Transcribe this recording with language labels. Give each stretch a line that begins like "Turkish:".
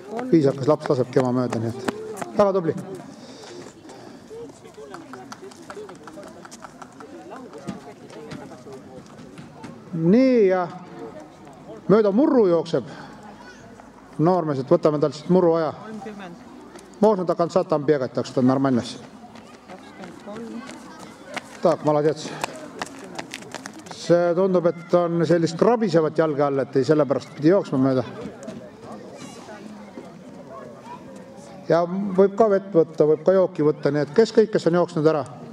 Estonian: Viisakas laps lasebki ema mööda, nii et väga tubli. Nii, ja mööda murru jookseb noormees, et võtame tal siit murru aja. 30.
Russian: Можно до конца там бегать, так что нормально. 23. Так, молодец.
Estonian: See tundub, et on sellist krabisevat jalge all, et ei sellepärast pidi jooksma mööda. Ja võib ka vett võtta, võib ka jooki võtta, nii et kes kõik, kes on jooksnud ära?